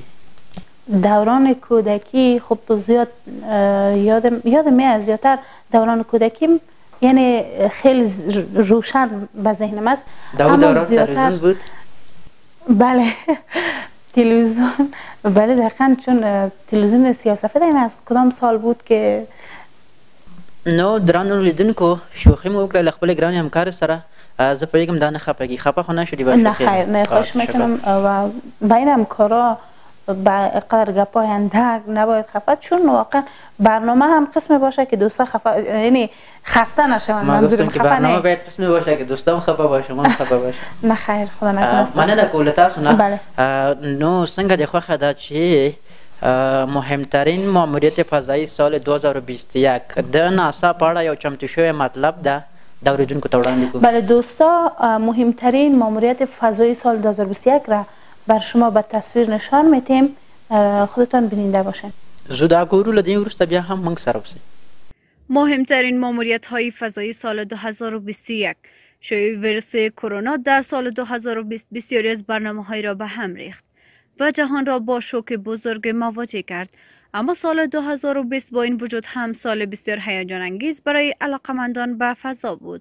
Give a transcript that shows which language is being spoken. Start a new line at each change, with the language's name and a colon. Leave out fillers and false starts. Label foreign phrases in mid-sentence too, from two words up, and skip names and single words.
Persian: دوران کودکی خب زیاد یادم میاد، زیادتر دوران کودکیم یعنی خیلی روشن به ذهنم است. دوران تلویزیون بود؟ بله تلویزیون، بله دقیقا، چون تلویزیون سیاسفید این از کدام سال بود که
Pashto: نو درانو لیدونکو شوخی مو وکړه خپل ګران همکار سره. زه پوهېږم دا نه خفه کېږي، خفه خو نه شدی؟
Persian: نه خیر، نه خواهش میکنم و بین همکارا قدر گپای اندک نباید خفه، چون واقعا برنامه هم قسم باشه که دوستا خفه یعنی خسته نشون. منظورم که برنامه باید قسمی باشه که دوستام خفه باشه، من خفه باشه. نه خیر، خدا نکنه.
Pashto: مننه کوله تاسو نه.
Persian: بله.
Pashto: نو څنګه د خوښه ده چې
Persian: مهمترین ماموریت فضایی سال 2021
Pashto: د ناسا په اړه یو چمتو شوی مطلب ده د اورېدونکو ته وړاندې کړو.
Persian: بله دوستا، مهمترین ماموریت فضایی سال 2021 را بر شما به تصویر نشان میتیم، خودتان بیننده باشین.
Pashto: زودا ګورو، له دې وروسته بیا هم موږ سره اوسئ.
Persian: مهمترین ماموریت‌های فضایی سال 2021. شیوع ویروس کرونا در سال 2020 بسیاری از برنامه‌های را به هم ریخت و جهان را با شوک بزرگ مواجه کرد. اما سال 2020 با این وجود هم سال بسیار هیجان انگیز برای علاقمندان به فضا بود.